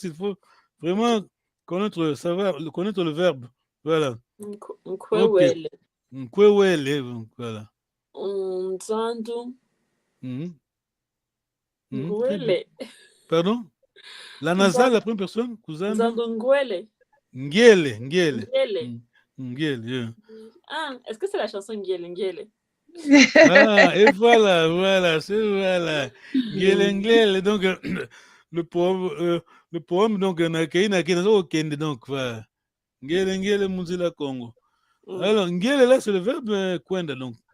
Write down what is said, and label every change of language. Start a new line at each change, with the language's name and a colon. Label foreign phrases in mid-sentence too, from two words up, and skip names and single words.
French: Il faut vraiment connaître le verbe. Voilà. Ok.
Kongo: Kwewele. Kwewele, voilà. Nzandu.
French: Très bien.
Kongo: Ngwele.
French: Pardon? La nasale, la première personne,
Kongo: Kuzandu? Nzandu Ngwele. Ngele. Ngele. Ngele,
French: yeah. Ah, est-ce que c'est la chanson Ngele Ngele? Ah, et voilà, c'est voilà. Ngele, donc, le poème, donc, Nakaina, Okende, donc, voilà.
Kongo: Ngele, Muzila Congo.
French: Alors, Ngele, là, c'est le verbe Kwenda, donc.